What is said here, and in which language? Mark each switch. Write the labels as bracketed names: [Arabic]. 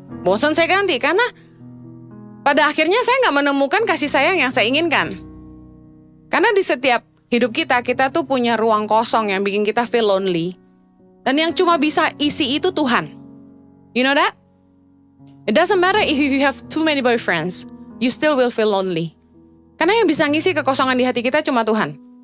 [Indonesian] Bosan saya ganti, karena pada akhirnya saya nggak menemukan kasih sayang yang saya inginkan. Karena di setiap hidup kita, kita tuh punya ruang kosong yang bikin kita feel lonely. Dan yang cuma bisa isi itu Tuhan. [English] You know that? It doesn't matter if you have too many boyfriends, you still will feel lonely. [Indonesian] Karena yang bisa ngisi kekosongan di hati kita cuma Tuhan.